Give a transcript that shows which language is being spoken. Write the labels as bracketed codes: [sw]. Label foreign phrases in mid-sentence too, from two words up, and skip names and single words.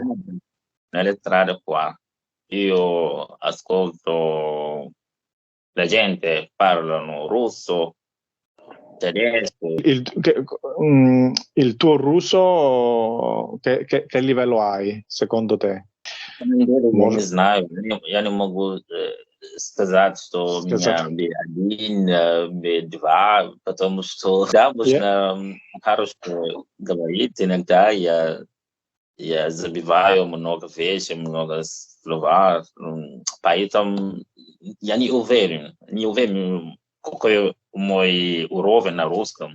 [it] Nelle strade qua, io ascolto la gente parlano russo, tedesco. Il tuo russo, che livello hai, secondo te? [ru] Я не знаю, я не могу сказать, что у меня B1, B2, потому что, да, можно хорошо говорить, иногда я забиваю много вещей, много слова, поэтому я не уверен, какой мой уровень на русском.